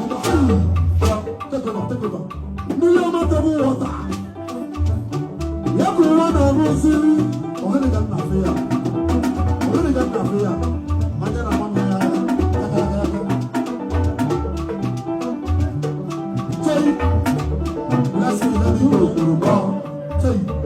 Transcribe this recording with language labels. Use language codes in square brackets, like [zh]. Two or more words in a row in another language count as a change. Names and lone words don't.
[en] Take over, take over. [ig] Mmiri ọma [en] table water. [ig] Ya bụ nwa na-aṅụ nsiri. Ọ gịnị ka m na-afụ ya? Ọ gịnị ka m na-afụ ya? Anya na-agba m ya. Chei. [en] Bless me, let me go. Chei.